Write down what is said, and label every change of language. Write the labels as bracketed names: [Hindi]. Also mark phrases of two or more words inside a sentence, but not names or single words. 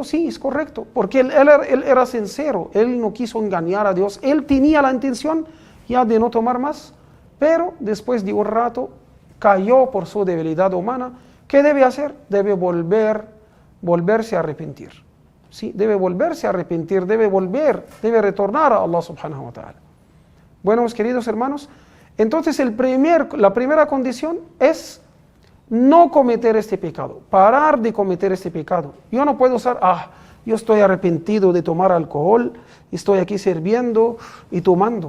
[Spanish] Sí, es correcto, porque él era sincero, él no quiso engañar a Dios, él tenía la intención ya de no tomar más, pero después de un rato cayó por su debilidad humana. ¿Qué debe hacer? Debe volverse a arrepentir. ¿Sí? Debe volverse a arrepentir, debe retornar a [Arabic] الله سبحانه وتعالى. [Spanish] Bueno, mis queridos hermanos, entonces la primera condición es no cometer este pecado, parar de cometer este pecado. Yo no puedo usar, yo estoy arrepentido de tomar alcohol, estoy aquí sirviendo y tomando.